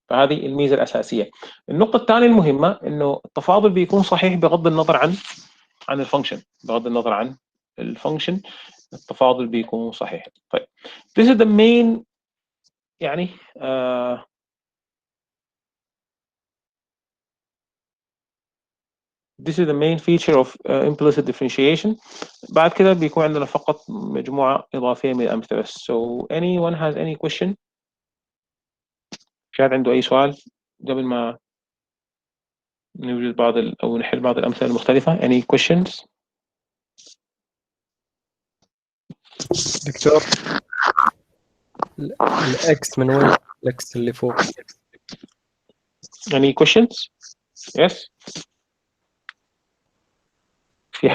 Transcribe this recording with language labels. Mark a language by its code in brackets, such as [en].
[ar] فهذه الميزه الاساسيه. النقطه الثانيه المهمه انه التفاضل بيكون صحيح بغض النظر عن الفانكشن، بغض النظر عن الفانكشن التفاضل بيكون صحيح. [en] طيب this is the main يعني this is the main feature of implicit differentiation. [ar] بعد كده بيكون عندنا فقط مجموعة إضافية من الأمثلة. [en] So anyone has any question؟ [ar] في حد عنده أي سؤال قبل ما نوجد أو نحل بعض الأمثلة المختلفة؟ [en] Any questions؟ [ar] دكتور، الإكس من وين؟ الإكس اللي فوق. [en] Any questions؟ Yes؟ [ar] في حد